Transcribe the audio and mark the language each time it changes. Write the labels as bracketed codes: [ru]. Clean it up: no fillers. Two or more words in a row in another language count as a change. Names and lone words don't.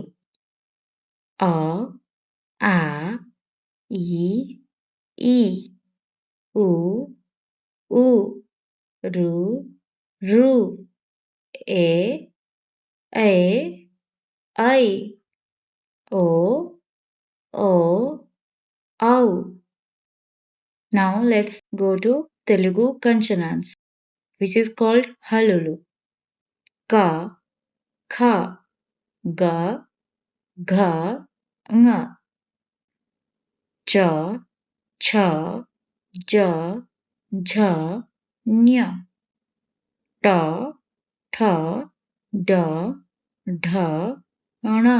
[te] అ, ఆ, ఇ, ఈ, ఉ, ఊ, ఋ, ౠ, ఏ, ఐ, ఒ, ఓ, ఔ. [en] Now let's go to Telugu consonants, which is called Hallulu. [te] క, ఖ, గ, ఘ, ఙ. చ, ఛ, జ, ఝ, ఞ. ట, ఠ, డ, ఢ, ణ.